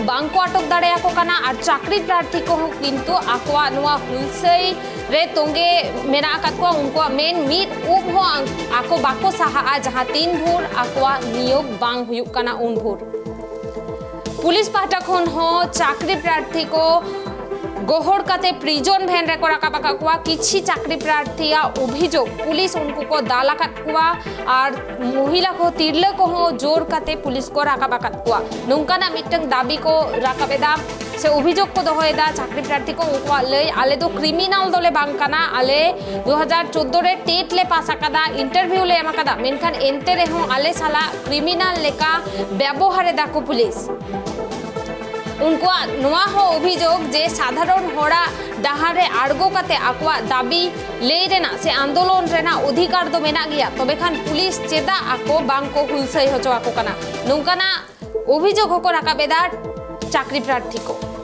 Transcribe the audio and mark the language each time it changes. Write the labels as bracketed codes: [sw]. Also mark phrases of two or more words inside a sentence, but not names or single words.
[sat] बांको आटक दाड़े आको काना और चाकरी प्रार्थी को किंतु आकोआ नुआ हुलसई रे तोंगे मेना आकात को उनको मेन मिट उब हो आको बाको साहा आ जहां 3 भोर आकोआ नियोग बांग हुयुक काना उन भोर पुलिस पाहटा खन हो चाकरी प्रार्थी को गहड़ काते प्रिजन भैन रे को राका बाका कुआ किछि चाकरी प्रार्थीया अभियोग पुलिस उनको को दाला काट कुआ और महिला को तिरले को हो जोर काते पुलिस को राका बाका कुआ नोंकाना मिटंग दाबी को राकाबेदा से अभियोग को दोहोएदा चाकरी प्रार्थी को उनको लई आले दो क्रिमिनल दोले बांकाना आले 2014 रे टेट ले पास आकादा इंटरव्यू ले एमाकादा मेनखान एनते रे हो आले साला क्रिमिनल लेका व्यवहारे दाको पुलिस उनको नुआ हो अभियोग जे साधारण होड़ा डाहारे आड़गो काते आकुआ दाबी ले रेना से आंदोलन रेना अधिकार दो मेना गया तबे खान पुलिस चेदा आको बांग को हुलसई होचो आको काना नोंकाना अभियोग होको राकाबेदा चाकरी प्रार्थी को